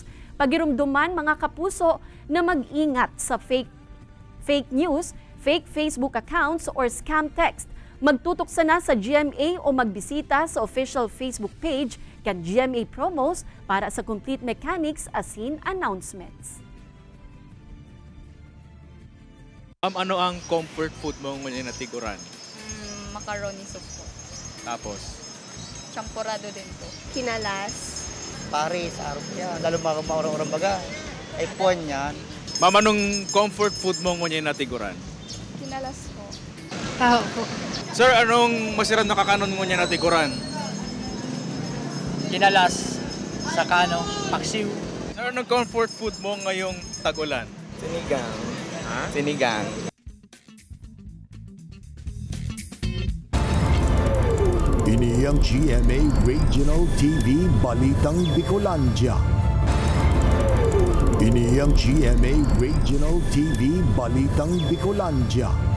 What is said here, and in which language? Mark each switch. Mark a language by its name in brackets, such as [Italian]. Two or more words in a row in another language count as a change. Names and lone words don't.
[Bikol] Pagirumduman mga kapuso na mag-ingat sa [English] fake news, fake Facebook accounts or scam text. [Bikol] Magtutok sana sa GMA o magbisita sa official Facebook page kan GMA Promos para sa [English] complete mechanics [Bikol] asin announcements. Ano ang [English] comfort food [Bikol] mo ngayon na tiguran? Macaroni soup po. Tapos? Champurado din po. Kinalas. Paris, arupya. Lalo maurang-urang baga. Ay puwan yan. Mama, anong [English] comfort food [Bikol] mo ngayon na tiguran? Kinalas po. Tao po. Sir, anong masirap na kakanon mo niya na tiguran? Kinalas. Sakano. Paksiw. [Filipino] Sir, anong [English] comfort food [Filipino] mo ngayong tag-ulan? Sinigang. Ha? Sinigang. [Bikol] Ini ang GMA Regional TV Balitang Bicolandia. Ini ang GMA Regional TV Balitang Bicolandia.